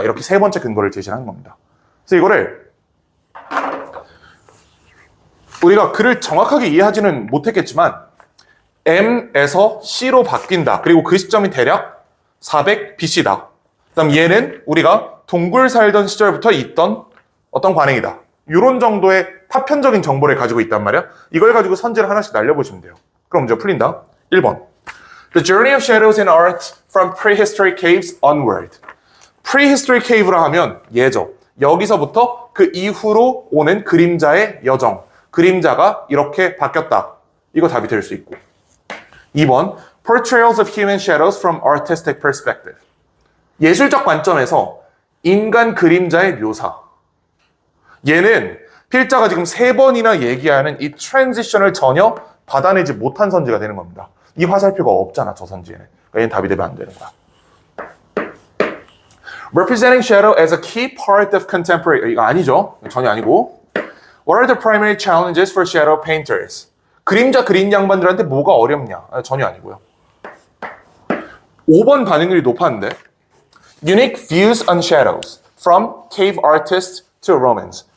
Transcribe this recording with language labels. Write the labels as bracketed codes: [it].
[ko] 이렇게 세 번째 근거를 제시하는 겁니다. 그래서 이거를 우리가 글을 정확하게 이해하지는 못했겠지만 M에서 C로 바뀐다. 그리고 그 시점이 대략 400 BC다. 그다음 얘는 우리가 동굴 살던 시절부터 있던 어떤 관행이다. 이런 정도의 파편적인 정보를 가지고 있단 말이야. 이걸 가지고 선지를 하나씩 날려보시면 돼요. 그럼 문제 풀린다. 1번. [en] The journey of shadows in art from prehistoric caves onward. [ko] prehistoric cave라 하면 얘죠. 여기서부터 그 이후로 오는 그림자의 여정. 그림자가 이렇게 바뀌었다. 이거 답이 될 수 있고. 2번. [en] Portrayals of human shadows from artistic perspective. [ko] 예술적 관점에서 인간 그림자의 묘사. 얘는 필자가 지금 3번이나 얘기하는 이 트랜지션을 전혀 받아내지 못한 선지가 되는 겁니다. 이 화살표가 없잖아, 저 선지에는. 그러니까 얘는 답이 되면 안 되는 거야. [en] Representing shadow as a key part of contemporary. [ko] 이거 아니죠. 전혀 아니고. [en] What are the primary challenges for shadow painters? [ko] 그림자 그린 양반들한테 뭐가 어렵냐? 전혀 아니고요. 5번 반응률이 높았는데 [en] Unique views on shadows from cave artists to Romans.